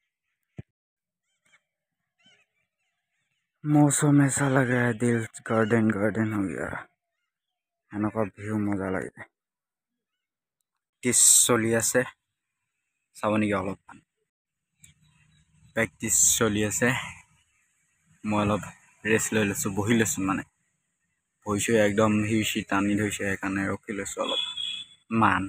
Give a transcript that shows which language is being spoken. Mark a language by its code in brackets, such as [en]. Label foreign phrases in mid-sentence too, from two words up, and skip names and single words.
[hi] मौसम ऐसा लग रहा है दिल गार्डन हो गया। [as] এনেকুৱা ভিউ মজা লাগে। প্ৰেক্টিছ চলি আছে, চাব নেকি অলপমান? প্ৰেক্টিছ চলি আছে, মই অলপ ৰেষ্ট লৈ লৈছোঁ, বহি লৈছোঁ। মানে বহিছোঁ, একদম হিৰচি টানি ধৰিছে, সেইকাৰণে ৰখি লৈছোঁ অলপমান।